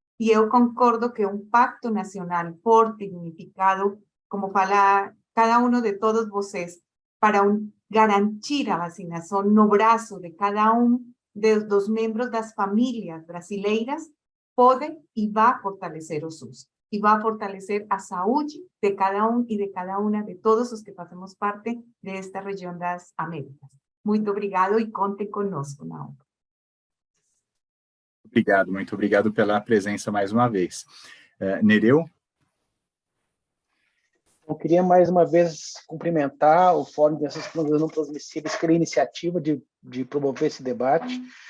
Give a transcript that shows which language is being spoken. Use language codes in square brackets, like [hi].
[pt] E eu concordo que um pacto nacional forte e unificado, como fala cada um de todos vocês, para garantir a vacinação no braço de cada dos membros das famílias brasileiras, pode e vai fortalecer o SUS. [es] Y va a fortalecer [pt] a saúde [es] de cada y de cada una de todos los que fazemos parte de esta región das Américas. [pt] Muito obrigado e contem conosco na obra. Obrigado, muito obrigado pela presença mais uma vez. Nereu? Eu queria mais uma vez cumprimentar o Fórum de Doenças Não Transmissíveis pela iniciativa de promover esse debate.